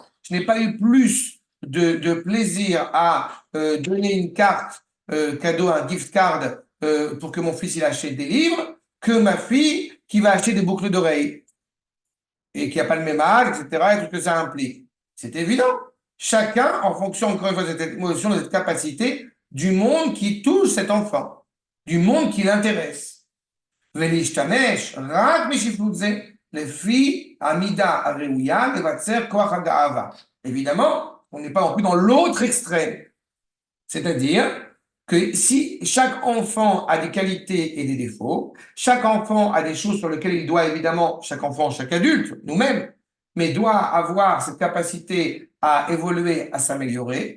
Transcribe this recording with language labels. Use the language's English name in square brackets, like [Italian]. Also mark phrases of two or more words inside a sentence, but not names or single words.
[French] Je n'ai pas eu plus de plaisir à donner une carte cadeau, un [English] gift card [French] pour que mon fils il achète des livres, que ma fille qui va acheter des boucles d'oreilles et qui n'a pas le même âge, etc., et tout ce que ça implique. C'est évident. Chacun, en fonction, encore une fois, de cette émotion, de cette capacité, du monde qui touche cet enfant, du monde qui l'intéresse. [Hebrew] ולהשתמש רק בשפלות זה, לפי המידה הראויה לבצר כוח הגאווה. [French] Évidemment, on n'est pas non plus dans l'autre extrême. C'est-à-dire que si chaque enfant a des qualités et des défauts, chaque enfant a des choses sur lesquelles il doit évidemment, chaque enfant, chaque adulte, nous-mêmes, mais doit avoir cette capacité à évoluer, à s'améliorer.